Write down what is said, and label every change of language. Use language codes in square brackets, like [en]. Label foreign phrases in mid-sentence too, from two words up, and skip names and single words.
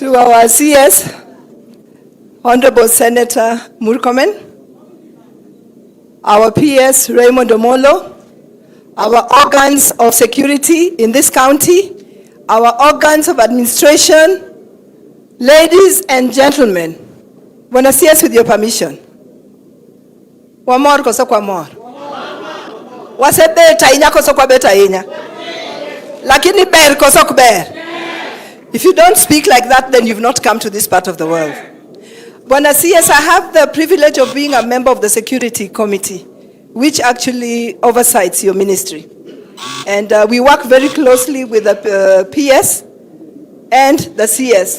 [en] To our CS, Honorable Senator Murkomen, our PS Raymond Omolo, our organs of security in this county, our organs of administration, ladies and gentlemen, Bwana CS, with your permission. [luy] Wamor koso kwa mor. Wasebeta inya koso kwa beta inya. Lakini ber koso kuber. [en] If you don't speak like that, then you've not come to this part of the world. Bwana CS, I have the privilege of being a member of the Security Committee, which actually oversees your ministry. And we work very closely with the PS and the CS.